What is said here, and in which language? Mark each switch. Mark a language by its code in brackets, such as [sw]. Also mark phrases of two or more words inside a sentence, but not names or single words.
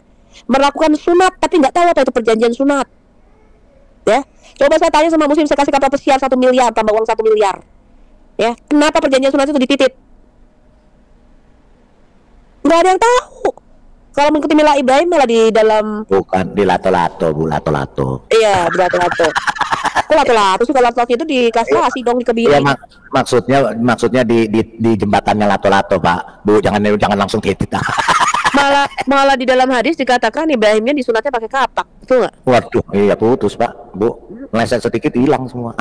[id] Melakukan sunat tapi nggak tahu apa itu perjanjian sunat, ya. Coba saya tanya sama Muslim, saya kasih kapal pesiar 1 miliar tambah uang 1 miliar, ya. Kenapa perjanjian sunat itu dititip? Nggak ada yang tahu. Kalau mengikuti Mila Ibrahim malah di dalam, bukan di lato-lato, Bu, lato-lato. iya di lato-lato. Kok lato-lato sih? Kalau lato-lato itu dikasih dong di Iya, kebiri. maksudnya di jembatannya lato-lato, Pak. Bu, jangan langsung titit. malah di dalam hadis dikatakan Ibrahimnya disunatnya pakai kapak, betul nggak? Waduh, iya putus, Pak. Bu, meleset sedikit hilang semua.